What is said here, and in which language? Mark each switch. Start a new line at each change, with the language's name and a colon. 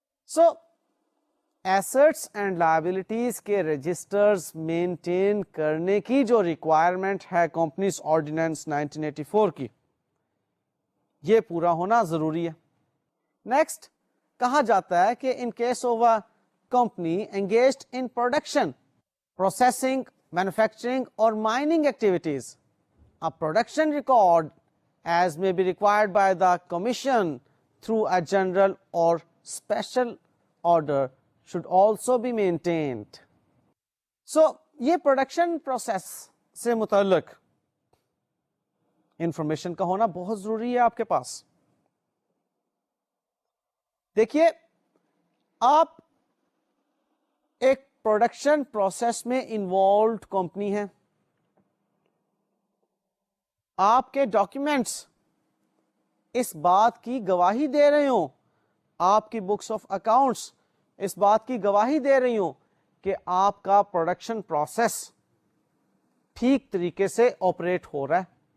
Hindi: So assets and liabilities के registers maintain करने की जो रिक्वायरमेंट है कंपनीज ऑर्डिनेंस 1984 की, ये पूरा होना जरूरी है।
English: next
Hindi: कहा जाता है कि
English: In case of a company engaged in production, processing, manufacturing और mining activities, a production record as may be required by the commission through a general or special order should also be maintained.
Hindi: So ये production process से मुताल्लिक information का होना बहुत जरूरी है आपके पास। देखिए, आप एक प्रोडक्शन प्रोसेस में इन्वॉल्व कंपनी है, आपके डॉक्यूमेंट्स इस बात की गवाही दे रहे हो, आपकी बुक्स ऑफ अकाउंट्स इस बात की गवाही दे रही हो कि आपका प्रोडक्शन प्रोसेस ठीक तरीके से ऑपरेट हो रहा है,